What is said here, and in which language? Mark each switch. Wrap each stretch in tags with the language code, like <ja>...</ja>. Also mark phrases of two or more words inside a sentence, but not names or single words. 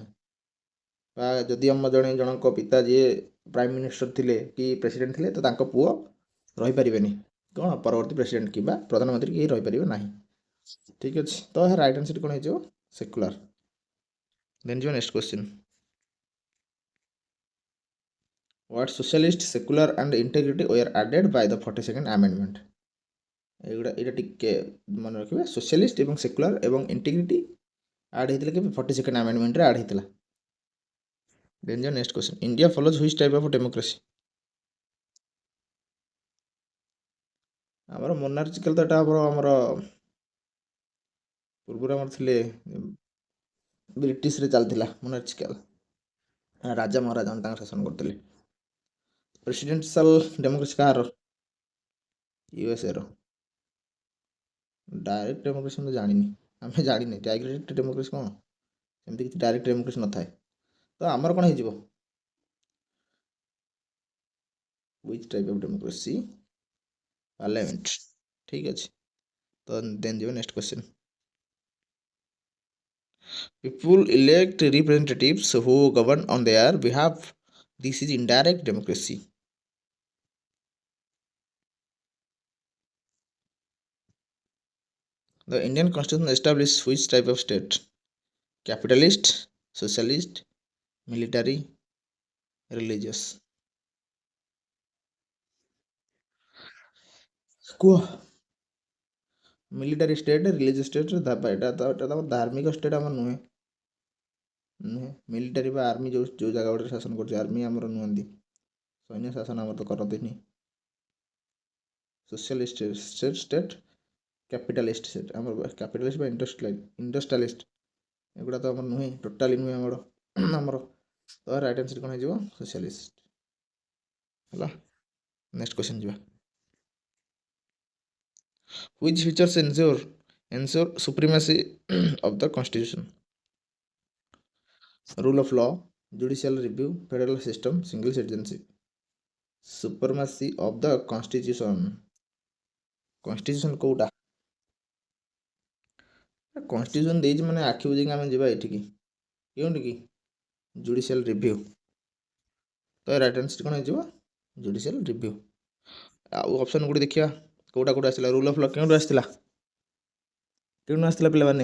<or>ବା ଯଦି ଆମ ଜଣଙ୍କ ପିତା ଯିଏ</or> <en>prime minister</en> <or>ଥିଲେ କି ପ୍ରେସିଡେଣ୍ଟ ଥିଲେ ତ ତାଙ୍କ ପୁଅ ରହିପାରିବେନି କ'ଣ ପରବର୍ତ୍ତୀ ପ୍ରେସିଡେଣ୍ଟ କିମ୍ବା ପ୍ରଧାନମନ୍ତ୍ରୀ କେହି ରହିପାରିବେ ନାହିଁ। ଠିକ୍ ଅଛି। ତ ଏହା</or> <en>right answer</en> <or>କ'ଣ ହେଇଯିବ? ସେକୁଲାର। ଦେନ୍ ଯିବ</or> <en>next question. What socialist, secular and integrity were added by the 42nd amendment?</en> <or>ଏଇଟା ଟିକେ ମନେ ରଖିବେ। ସୋସିଆଲିଷ୍ଟ ଏବଂ ସେକୁଲାର ଏବଂ ଇଣ୍ଟିଗ୍ରିଟି ଆଡ୍ ହେଇଥିଲା କେବେ? 42nd ଆମେଣ୍ଡମେଣ୍ଟରେ ଆଡ୍ ହେଇଥିଲା। ଦେନ୍ ଯିବ</or> <en>next question. India follows which type of democracy?</en> <or>ଆମର ମୋନାର୍ଚିକାଲ ତ ଏଟା ଆମର ପୂର୍ବରୁ ଆମର ଥିଲେ ବ୍ରିଟିଶରେ ଚାଲିଥିଲା ମୋନାର୍ଚିକାଲ। ରାଜା ମହାରାଜା ତାଙ୍କ ଶାସନ କରୁଥିଲେ।</or> <en>presidential democracy</en> <or>କାହାର? ୟୁଏସ୍ଏ ର।</or> <en>direct democracy</en> <or>ମୁଁ ଜାଣିନି, ଆମେ ଜାଣିନି</or> <en>direct democracy</en> <or>କ'ଣ, ସେମିତି କିଛି</or> <en>direct democracy</en> <or>ନଥାଏ। ତ ଆମର କ'ଣ ହେଇଯିବ?</or> <en>which type of democracy? Parliament.</en> <or>ଠିକ୍ ଅଛି। ତ ଦେନ୍ ଯିବ</or> <en>next question. People elect representatives who govern on their behalf. This is indirect democracy. The Indian Constitution establishes which type of state? Capitalist, socialist, military, religious?</en> <or>କୁହ।</or> <en>military state, religious state,</en> <or>ଏଇଟା ତ ଆମର ଧାର୍ମିକ ଷ୍ଟେଟ୍ ଆମର ନୁହେଁ। ମିଲିଟାରୀ ବା ଆର୍ମି ଯେଉଁ ଜାଗା ଗୁଡ଼ାରେ ଶାସନ କରୁଛି, ଆର୍ମି ଆମର ନୁହନ୍ତି। ସୈନ୍ୟ ଶାସନ ଆମର ତ କରନ୍ତିନି।</or> <en>socialist state, capitalist state</en> <or>ଆମର କ୍ୟାପିଟାଲିଷ୍ଟ ବା ଇଣ୍ଡଷ୍ଟ୍ରିଆଲିଷ୍ଟ ଏଗୁଡ଼ା ତ ଆମର ନୁହେଁ, ଟୋଟାଲି ନୁହେଁ ଆମର। ତ</or> <en>right answer</en> <or>କ'ଣ ହେଇଯିବ? ସୋସିଆଲିଷ୍ଟ। ହେଲା।</or> <en>next question</en> <or>ଯିବା।</or> <en>Which features ensure supremacy of the constitution? Rule of law, judicial review, federal system, single citizenship. Supremacy of the constitution.</en> <or>Constitution କୋଉଟା? କନଷ୍ଟିଟ୍ୟୁସନ ଦେଇଛି ମାନେ ଆଖି ବୁଝିକି ଆମେ ଯିବା ଏଠିକି, କେଉଁଠିକି?</or> <en>judicial review.</en> <or>ତ</or> <en>right answer</en> <or>କ'ଣ ହେଇଯିବ?</or> <en>judicial review.</en> <or>ଆଉ ଅପସନ୍ ଗୋଟେ ଦେଖିବା କୋଉଟା କୋଉଟା ଆସିଲା।</or> <en>rule of law</en> <or>କେଉଁଠୁ ଆସିଥିଲା? କେଉଁଠୁ ଆସିଥିଲା ପିଲାମାନେ?</or>